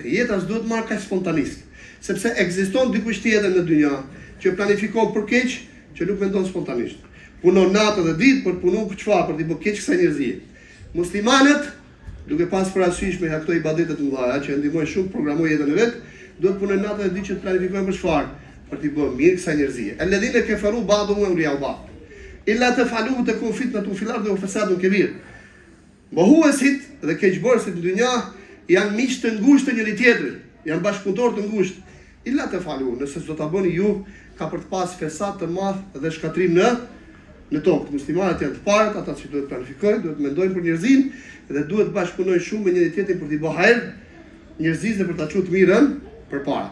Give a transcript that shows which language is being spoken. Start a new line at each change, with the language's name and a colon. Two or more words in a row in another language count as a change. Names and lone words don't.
Albanian: Jeta s'duhet marrë kaq spontanisht, sepse ekziston dikush tjetër në dynjë që planifikon për keq, që nuk mendon spontanisht. Punon natë dhe ditë për të punuar për çfarë? Për të bërë keq kësaj njerëzie. Muslimanët, duke pas parasysh me ato ibadete të mëdha që ndihmojnë shumë programoj jetën e vet, duhet punojnë natë dhe ditë që të planifikojnë për çfarë? Për të bërë mirë kësaj njerëzie.
Arabic: الذين كفروا بعضهم أولياء بعض إلا تفعلوه تكن فتنة في الأرض وفساد كبير.
Albanian: Mohuesit dhe keqbërësit në dynja janë miq të ngushtë të njëri tjetrit, janë bashkëpunëtor të ngushtë.
Arabic: إلا تفعلوه,
Albanian: nëse s'do ta bëni ju, ka për të pas fesad të madh dhe shkatrim në tokë. Muslimanët janë të parët, ata që duhet planifikojnë, duhet mendojnë për njerëzinë dhe duhet bashkëpunojnë shumë me njëri tjetrin për t'i bërë hajër njerëzisë dhe për ta çuar të mirën përpara.